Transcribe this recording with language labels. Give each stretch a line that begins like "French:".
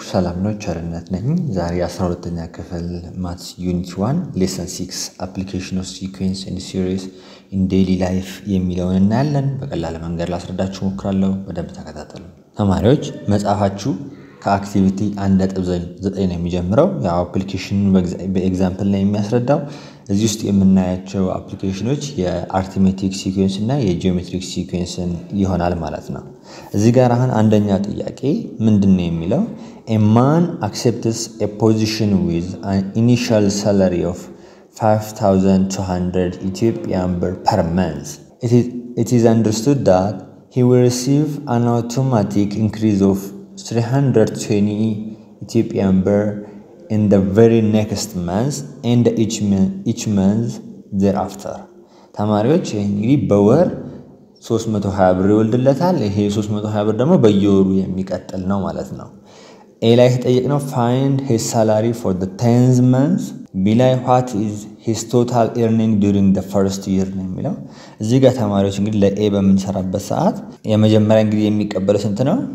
Amharic: ሰላም ነው ቸርነት ነኝ። ዛሬ 12ኛ ክፍል ማትስ ዩኒት 1 ሌሰን 6
English: application of sequence and series in daily life
Amharic: የሚለውን እናያለን። በቀላል መንገድ ላስረዳችሁ ሞክራለሁ። በደንብ ተከታተሉ። ተማሪዎች መጻፋችሁ ከአክቲቪቲ 1.9 ነው የሚጀምረው። ያው አፕሊኬሽን በኤግዛምፕል ላይ የሚያስረዳው እዚህ ውስጥ የምናያቸው አፕሊኬሽኖች የአርithmetic sequence እና የጂኦሜትሪክ sequenceን ይሆናል ማለት ነው። እዚህ ጋር አሁን አንደኛ ጥያቄ ምንድነው የሚለው
English: a man accepts a position with an initial salary of 5200 Ethiopian birr per month. It is understood that he will receive an automatic increase of 320 Ethiopian birr in the very next month and each month thereafter.
Amharic: ተማሪዎች እንግዲህ በወር 320 ብር ይወልድለታል። ይሄ 320 ብር ደግሞ በየወሩ የሚቀጥል ነው ማለት ነው። ኤ ላይ ተጠየቅነው
English: find his salary for the 10th month.
Amharic: ቢ ላይ
English: what is his total earning during the first year
Amharic: ነው የሚለው። እዚህ ጋር ተማሪዎች እንግዲህ ለኤ በምንሰራበት ሰዓት የመጀመሪያ እንግዲህ የሚቀበለው ስንት ነው?